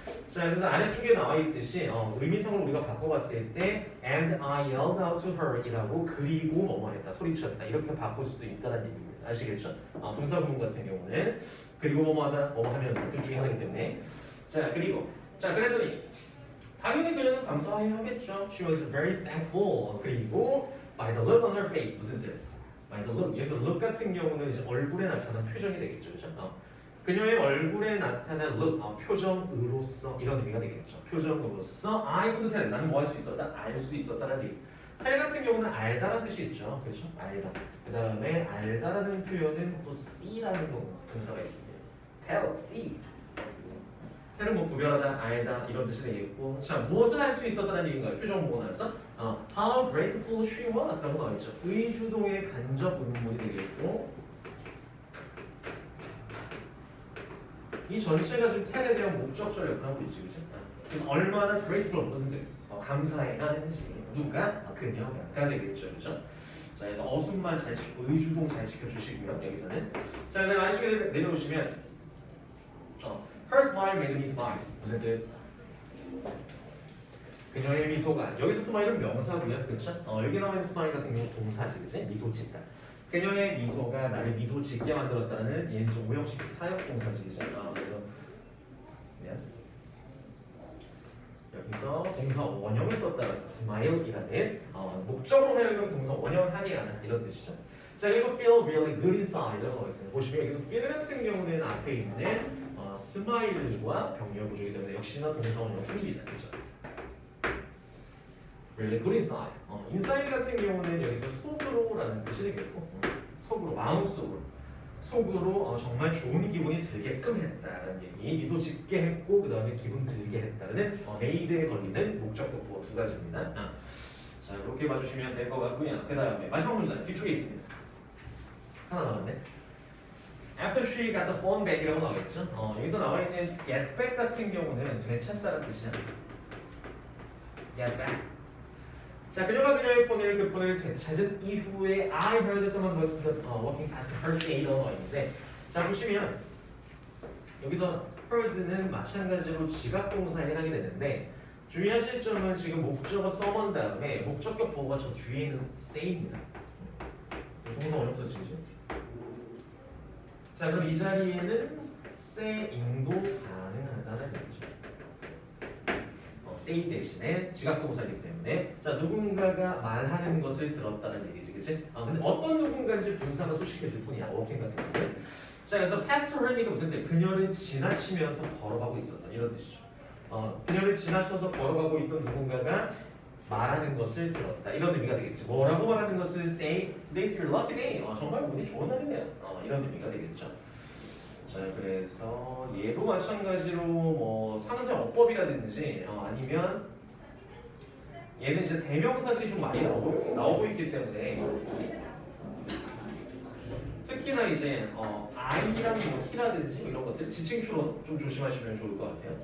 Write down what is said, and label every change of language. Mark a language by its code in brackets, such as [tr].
[ko] 자, 그래서 아래쪽에 나와 있듯이 의미성을 우리가 바꿔봤을 때 [en] and I yelled out to her [ko] 이라고 그리고 뭐뭐 했다, 소리쳤다 이렇게 바꿀 수도 있다는 얘기입니다. 아시겠죠? 분사구문 같은 경우는 그리고 뭐뭐 하다, 뭐뭐 하면서 둘 중에 하나이기 때문에. 자, 그리고 그랬더니 당연히 그녀는 감사해하겠죠. [en] She was very thankful. [ko] 그리고 [en] by the look on her face [ko] 무슨 뜻? [en] by the look. [ko] 여기서 look 같은 경우는 이제 얼굴에 나타난 표정이 되겠죠, 그렇죠? 그녀의 얼굴에 나타난 look, 표정으로서 이런 의미가 되겠죠. 표정으로서 [en] I could tell, [ko] 나는 뭐 할 수 있었다? 알 수 있었다는 얘기. tell 같은 경우는 알다라는 뜻이 있죠, 그렇죠? 알다. 그 다음에 알다라는 표현은 또 see라는 동사가 있습니다. [en] tell, see. [ko] tell은 뭐 구별하다, 알다 이런 뜻이 되겠고, 자, 무엇을 할 수 있었다는 얘기인가요? 표정 보고 나서 [en] how grateful she was [ko] 라고 나와 있죠. 의주동의 간접 의문문이 되겠고, 이 전체가 지금 tell에 대한 목적절 역할을 하고 있지, 그죠? 그래서 얼마나 grateful, 무슨 뜻? 감사해하는지 누가? 그녀가 되겠죠, 그죠? 자, 그래서 어순만 잘 지키고 의주동 잘 지켜주시고요, 여기서는. 자, 그다음 아래쪽에 내려오시면 [en] her smile made me smile. [ko] 무슨 뜻? 그녀의 미소가, 여기서 스마일은 명사고요, 그렇죠? 여기 나와 있는 스마일 같은 경우 동사지, 그지? 미소 짓다. 그녀의 미소가 나를 미소 짓게 만들었다는 얘는 좀 오형식 사역 동사지잖아. 그래서 미안. 여기서 동사 원형을 썼다. smile이라는 목적으로 사용된 동사 원형하게 하는 이런 뜻이죠. 자, 그리고 [en] feel really good inside [ko] 라고 나와 있어요. 보시면 여기서 feel 같은 경우는 앞에 있는 smile과 병렬 구조이기 때문에 역시나 동사 원형 생깁니다. 그렇죠? [en] really good inside. [ko] inside 같은 경우는 여기서 속으로라는 뜻이 되겠고, 속으로, 마음속으로. 속으로 정말 좋은 기분이 들게끔 했다는 얘기. 미소 짓게 했고 그 다음에 기분 들게 했다는 made에 걸리는 목적격보 두 가지입니다. 자, 이렇게 봐주시면 될 것 같고요. 그 다음에 마지막 문장 뒤쪽에 있습니다. 하나 남았네. [en] After she got the phone back이라고 [ko] 나와있죠. 여기서 나와 있는 get back 같은 경우는 되찾다는 뜻이야. [en] get back. [ko] 자, 그녀가 그녀의 폰을 되찾은 이후에 [en] I heard someone walking past her say [ko] 라고 나와 있는데, 자 보시면 여기서 heard는 마찬가지로 지각동사에 해당이 되는데 주의하실 점은 지금 목적어 someone 다음에 목적격 보호가 저 뒤에 있는 say입니다. 동사 원형 써지죠. 자, 그럼 이 자리에는 saying도 가능하다는 얘기죠. say 대신에 지각동사이기 때문에 자, 누군가가 말하는 것을 들었다는 얘기지, 그치? 근데 어떤 누군가인지 분사가 소식해 줄 뿐이야, 워킹 같은 경우는. 자, 그래서 past running 무슨 뜻? 그녀를 지나치면서 걸어가고 있었다, 이런 뜻이죠. 그녀를 지나쳐서 걸어가고 있던 누군가가 말하는 것을 들었다, 이런 의미가 되겠죠. 뭐라고 말하는 것을 [en] say today's your lucky day. [ko] 정말 운이 좋은 날이네요. 이런 의미가 되겠죠. 자, 그래서 얘도 마찬가지로 뭐 상세 어법이라든지 아니면 얘는 이제 대명사들이 좀 많이 나오고 있기 때문에 특히나 이제 I랑 뭐 He라든지 이런 것들 지칭 추론 좀 조심하시면 좋을 것 같아요.